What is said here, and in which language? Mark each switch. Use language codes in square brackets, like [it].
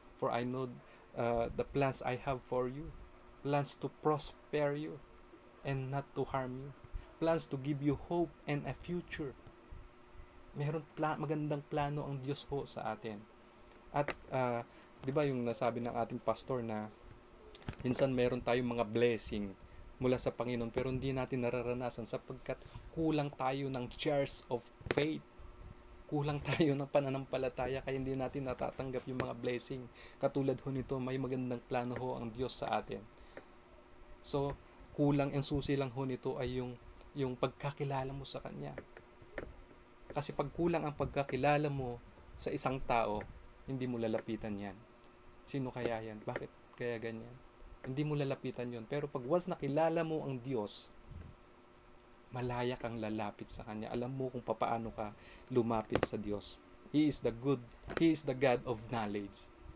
[en] For I know the plans I have for you, plans to prosper you and not to harm you, plans to give you hope and a future. [tl] Meron magandang plano ang Diyos ho sa atin. At di ba yung nasabi ng ating pastor na minsan meron tayong mga blessing mula sa Panginoon pero hindi natin nararanasan sapagkat kulang tayo ng [en] jars of faith. [tl] Kulang tayo ng pananampalataya kaya hindi natin natatanggap yung mga blessing. Katulad ho nito, may magandang plano ho ang Diyos sa atin. So, kulang, ang susi lang ho nito ay yung pagkakilala mo sa Kanya. Kasi pag kulang ang pagkakilala mo sa isang tao, hindi mo lalapitan yan. Sino kaya yan? Bakit kaya ganyan? Hindi mo lalapitan yon. Pero pag once nakilala mo ang Diyos, malaya kang lalapit sa Kanya. Alam mo kung paano ka lumapit sa Diyos. [en] He is the God of knowledge.